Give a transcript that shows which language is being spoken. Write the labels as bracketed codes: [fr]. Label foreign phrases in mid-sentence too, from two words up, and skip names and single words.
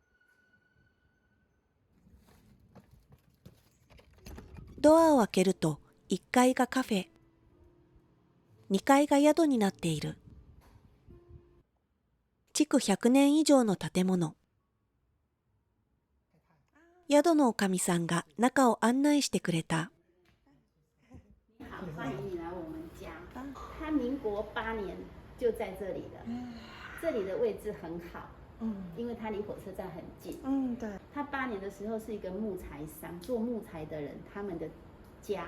[ja] ドアを開けると1階がカフェ、2階が宿になっている。築100年以上の建物。宿のおかみさんが中を案内してくれた。 [zh] 欢迎你来我们家。他民国8年就在这里了，这里的位置很好，因为它离火车站很近。对。他8年的时候是一个木材商，做木材的人他们的家。